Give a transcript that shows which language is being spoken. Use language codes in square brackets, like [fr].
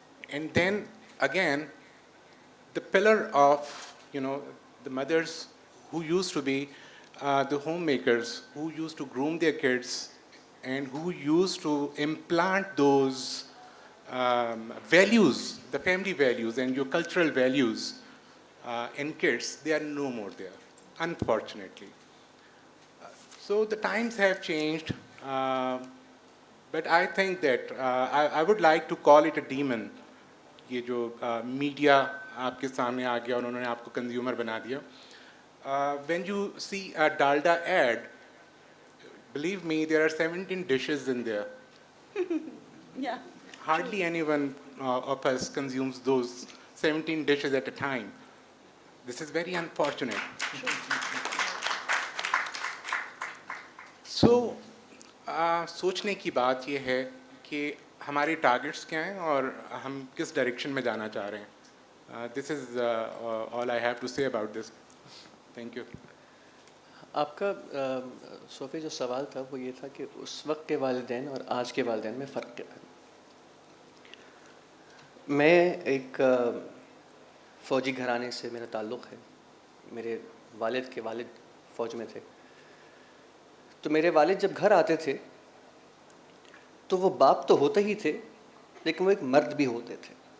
[en] And then, again, the pillar of, the mothers who used to be the homemakers, who used to groom their kids, and who used to implant those values, the family values and your cultural values in kids, they are no more there, unfortunately. So the times have changed, but I think that I would like to call it a demon. [hi] ये जो media आपके सामने आ गया और उन्होंने आपको consumer बना दिया. [en] When you see a dalda ad, believe me, there are 17 dishes in there. Yeah. Hardly anyone of us consumes those 17 dishes at a time. This is very unfortunate. [hi] So, सोचने की बात ये है कि हमारे targets क्या हैं और हम किस direction में जाना चाह रहे हैं. [en] This is all I have to say about this. Thank you. [hi] आपका सोफ़ी जो सवाल था वो ये था कि उस वक्त के वालिदैन और आज के वालिदैन में फ़र्क क्या है. मैं एक फ़ौजी घराने से मेरा ताल्लुक़ है. मेरे वालिद के वालिद फ़ौज में थे. तो मेरे वालिद जब घर आते थे तो वो बाप तो होते ही थे, लेकिन वो एक मर्द भी होते थे.